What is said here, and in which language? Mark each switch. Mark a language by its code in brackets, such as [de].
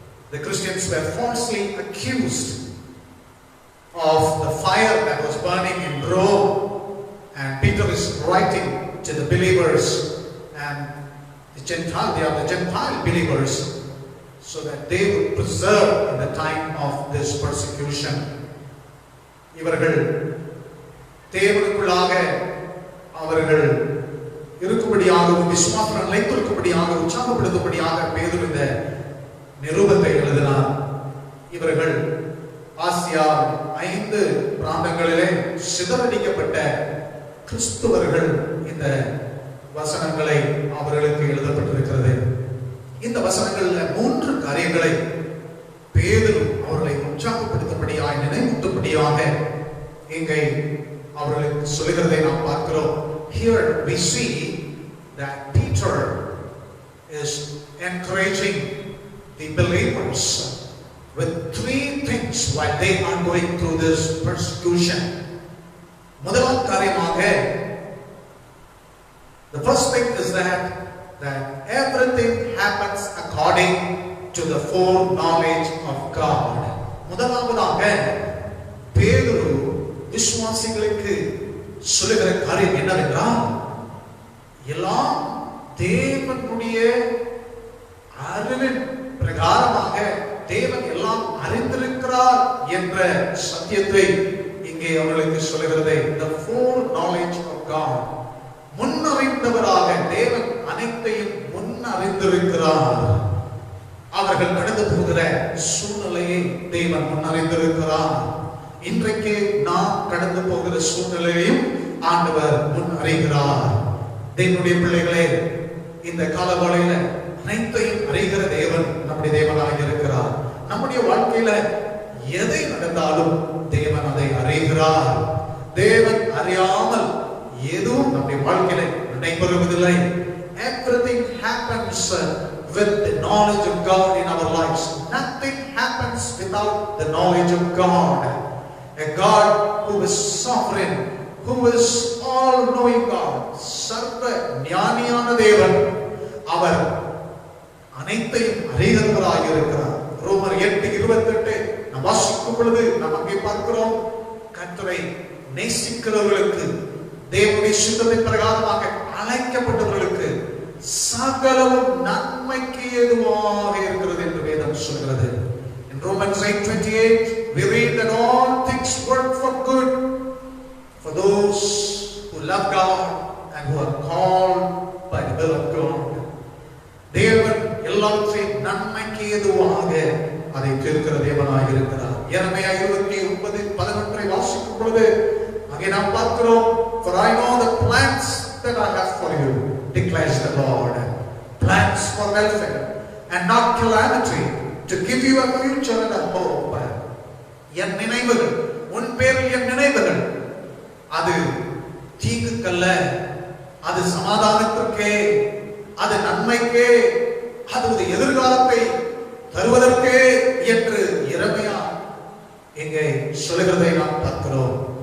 [en] The Christians were falsely accused of the fire that was burning in Rome, and Peter is writing to the believers and the Gentile believers, so that they would preserve in the time of this persecution. [ta] இவர்கள் தேவனுக்குள்ளாக அவர்கள் இருக்கும்படியாகவும் விசுவாசம் நிலைத்திருக்கும்படியாக உற்சாகப்படுத்தும்படியாக பேதுரு இந்த நிருபத்தை எழுதினார். இவர்கள் Asia 5 பிராந்தங்களிலே சிதறடிக்கப்பட்ட கிறிஸ்துவர்கள் இந்த வசனங்களை அவர்களுக்கு எழுதப்பட்டிருக்கிறது. இந்த வசனங்கள்ல 3 காரியங்களை பேதுரு அவர்களை உற்சாகப்படுத்தும்படியாக நினைவூட்டும்படியாக இங்கே அவர்களுக்கு சொல்லுகிறதை நாம் பார்க்கிறோம். [en] Here we see that Peter is encouraging the believers with 3 things while they are going through this persecution. [ta] முதலாம் காரியமாக, [en] the first thing is that everything happens according to the foreknowledge of God. [ta] முதலாவதாக பேதுரு விசுவாசிகளுக்கு சொல்லுகிற காரியம் என்னவென்றால், எல்லாம் தேவனுடைய அறிவின் பிரகாரமாக தேவன் எல்லாம் அறிந்திருக்கிறார் என்ற சத்தியத்தை இங்கே அவர்களுக்கு சொல்லுகிறதை, [en] the foreknowledge of God. [ta] முன்னறிந்தவராக தேவன் அனைத்தையும் முன்னறிந்திருக்கிறார். அவர்கள் கடந்து போகிற சூழ்நிலையை தேவன் முன்னறிந்திருக்கிறார். இன்றைக்கு நாம் கடந்து போகிற சூழ்நிலையையும் ஆண்டவர் முன் அறிகிறார். தேவனுடைய பிள்ளைகளே, இந்த காலவளையில அனைத்தையும் அறிகிற தேவன் நம்முடைய தேவனாக இருக்கிறார். நம்முடைய வாழ்க்கையில எதை நடந்தாலும் தேவன் அதை அறிகிறார். தேவன் அறியாமல் எதுவும் நம்முடைய வாழ்க்கையில நடைபெறுவதில்லை. [en] Everything happens with the knowledge of God in our lives. Nothing happens without the knowledge of God. A God who is sovereign, who is all-knowing God, [ta] சர்வ ஞானியான தேவன். அவர் அனைத்தையும் அறிகிறவராக இருக்கிறார். ரோமர் 8:28 நாம் வாசிக்கும் பொழுது நாம் அங்கே பார்க்கிறோம், கர்த்தரை நேசிக்கிறவர்களுக்கு, தேவனுடைய சித்தத்தின் பிரகாரமாக அழைக்கப்பட்டவர்களுக்கு சகலமும் நன்மைக்கு ஏதுவாக இருக்கிறது என்று வேதம் சொல்கிறது. [en] In Romans 8:28 we read that all things work for good for those who love God and who are called by the will of God. [ta] தேவன் எல்லாவற்றையும் நன்மைக்கு ஏதுவாக அதை தீர்க்கிற தேவனாக இருக்கிறார். எரேமியா 29:11 வாசிக்கும் பொழுது அங்கே நாம் பார்க்கிறோம், [en] for I know the plans that I have for you, declares the Lord, plans for welfare and not calamity, to give you a future and a hope. [ta] என் நினைவுகள், உன் பேரில் என் நினைவுகள், அது தீங்குக்கல்ல, அது சமாதானத்திற்கே, அது நன்மைக்கே, அது ஒரு எதிர்காலத்தை தருவதற்கே என்று எரேமியா இங்கே சொல்லுகிறதை நாம் பார்க்கிறோம்.